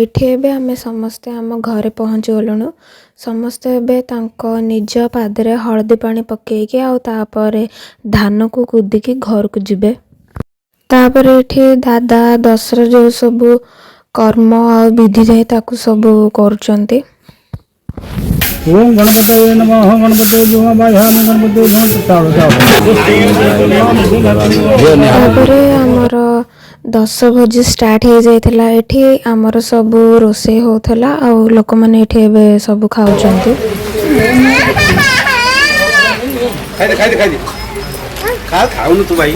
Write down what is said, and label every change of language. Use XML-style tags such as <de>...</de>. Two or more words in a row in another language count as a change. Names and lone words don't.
<or>ଏଠି ଏବେ ଆମେ ସମସ୍ତେ ଆମ ଘରେ ପହଞ୍ଚି ଗଲୁଣୁ। ସମସ୍ତେ ଏବେ ତାଙ୍କ ନିଜ ପାଦରେ ହଳଦୀ ପାଣି ପକେଇକି ଆଉ ତାପରେ ଧାନକୁ କୁଦିକି ଘରକୁ ଯିବେ। ତାପରେ ଏଠି ଦାଦା ଦଶର ଯୋଉ ସବୁ କର୍ମ ଆଉ ବିଧି ଯାଏ ତାକୁ ସବୁ କରୁଛନ୍ତି।</or> <sa>ओम गणपतये नमः गणपतये वायामि गणपतये</sa> <or>ତାପରେ ଆମର 10 ଭୋଜି ଷ୍ଟାର୍ଟ ହେଇଯାଇଥିଲା। ଏଠି ଆମର ସବୁ ରୋଷେଇ ହଉଥିଲା ଆଉ ଲୋକମାନେ ଏଠି ଏବେ ସବୁ ଖାଉଛନ୍ତି। ଖାଉନୁ ତୁ ଭାଇ</or>